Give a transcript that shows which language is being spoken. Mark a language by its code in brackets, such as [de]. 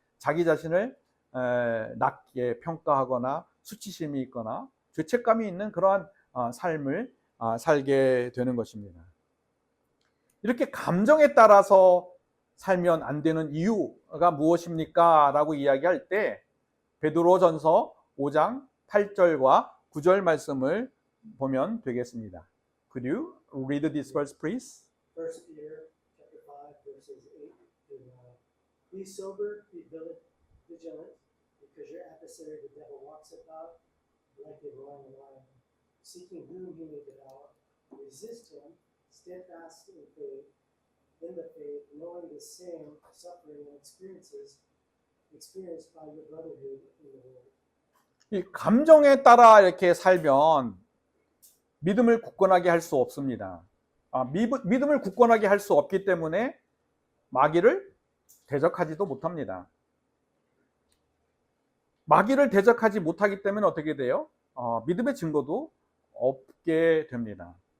[ko] 자기 자신을 낮게 평가하거나 수치심이 있거나 죄책감이 있는 그러한 삶을 살게 되는 것입니다. 이렇게 감정에 따라서 살면 안 되는 이유가 무엇입니까? 라고 이야기할 때 베드로전서 5장 8절과 9절 말씀을 보면 되겠습니다. [en] Could you read this verse, please? 1 Peter chapter 5, verses 8 to 9. Be sober, be vigilant, because your adversary the devil walks about like a roaring lion, seeking whom he may devour. Resist him, steadfast in the faith, knowing the same suffering and experiences experienced by your brotherhood in the Lord. [ko] 이 감정에 따라 이렇게 살면 믿음을 굳건하게 할 수 없습니다. 믿음을 굳건하게 할 수 없기 때문에 마귀를 대적하지도 못합니다. 마귀를 대적하지 못하기 때문에 어떻게 돼요? 믿음의 증거도 없게 됩니다.